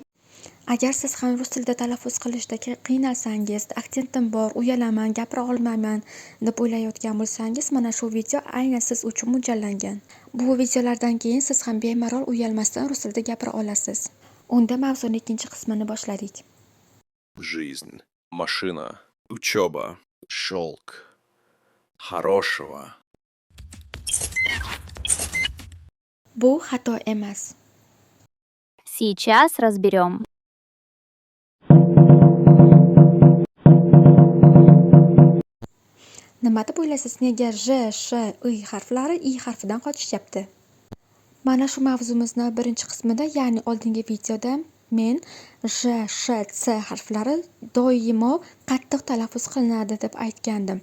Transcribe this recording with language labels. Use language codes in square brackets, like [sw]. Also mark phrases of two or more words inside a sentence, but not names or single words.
[uz] Agar siz ham rus tilida talaffuz qilishda qiynalsangiz, aksentim bor, uyalaman, gapira olmayman deb o'ylayotgan bo'lsangiz, mana shu video aynan siz uchun mo'ljallangan. Bu videolardan keyin siz ham bemalol uyalmasdan rus tilida gapira olasiz. Unda mavzuning ikkinchi qismini boshladik. [ru] Жизнь, машина, учеба, шелк, хорошего. [uz] Bu xato emas. [ru] Сейчас разберем. [uz] Nima deb o'ylaysiz? Nega j, sh, i harflari i harfidan qochishyapti? Mana shu mavzumizni birinchi qismida, ya'ni oldingi videoda men j, sh, c harflari doimo qattiq talaffuz qilinadi deb aytgandim.